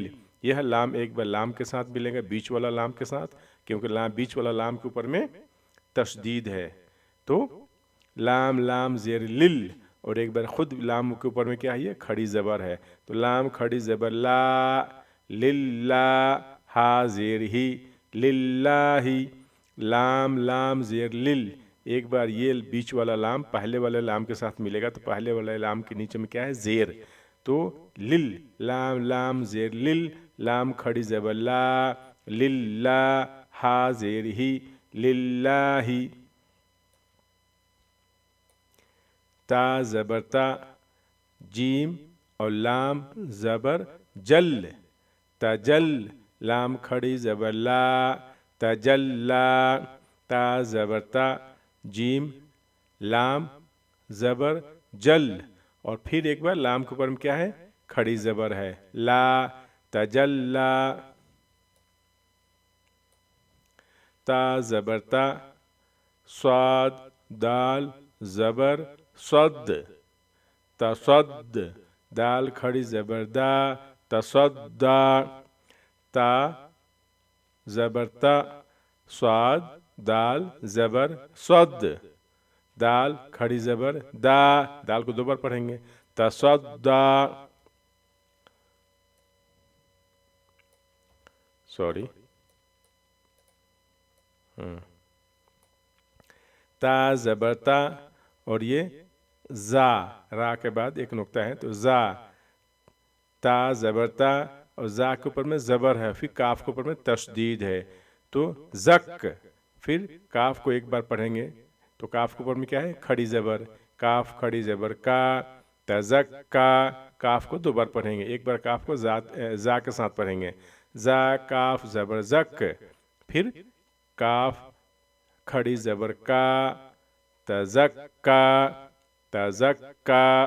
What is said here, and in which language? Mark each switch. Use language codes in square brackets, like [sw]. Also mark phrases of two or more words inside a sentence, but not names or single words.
[hi] यह लाम एक बार लाम के साथ मिलेगा, बीच वाला लाम के साथ, क्योंकि लाम बीच वाला लाम के ऊपर में तशदीद है तो लाम लाम ज़ेर लिल, और एक बार खुद लाम के ऊपर में क्या है, खड़ी ज़बर है तो लाम खड़ी ज़बर ला, लिल्ला, हा ज़ेर ही, लिल्लाही, लाम लाम ज़ेर लिल। एक बार ये बीच वाला लाम पहले वाले लाम के साथ मिलेगा तो पहले वाले लाम के नीचे में क्या है, ज़ेर, तो लिल, लाम लाम ज़ेर लिल, लाम खड़ी ज़बर ला, लिल्ला, हा ज़ेर ही, लिल्लाही। ता ज़बर ता, जीम और लाम ज़बर जल, तजल, लाम खड़ी ज़बर ला, तजल्ला, ता ज़बर ता, जीम, लाम ज़बर जल, और फिर एक बार लाम के ऊपर में क्या है, खड़ी ज़बर है, ला, तजल्ला। ता ज़बर ता, स्वाद, दाल ज़बर सद, तसद, दाल खड़ी ज़बर दा, तसद्दा, ता ज़बर ता, स्वाद, दाल ज़बर सद, दाल खड़ी ज़बर दा, दाल को दो बार पढ़ेंगे, तसद्दा, सॉरी ता ज़बर ता, और ये ज़ा, रा के बाद एक नुक़्ता है तो ज़ा, ता ज़बर ता, और ज़ा के ऊपर में ज़बर है, फिर काफ़ के ऊपर में तशदीद है तो ज़क, फिर काफ़ को एक बार पढ़ेंगे तो काफ़ के ऊपर में क्या है खड़ी ज़बर, काफ़ खड़ी ज़बर का, तज़का, काफ़ को दो बार पढ़ेंगे, एक बार काफ़ को ज़ा के साथ पढ़ेंगे, ज़ा काफ़ ज़बर ज़क, फिर काफ़ खड़ी ज़बर का, तज़का, तज़का.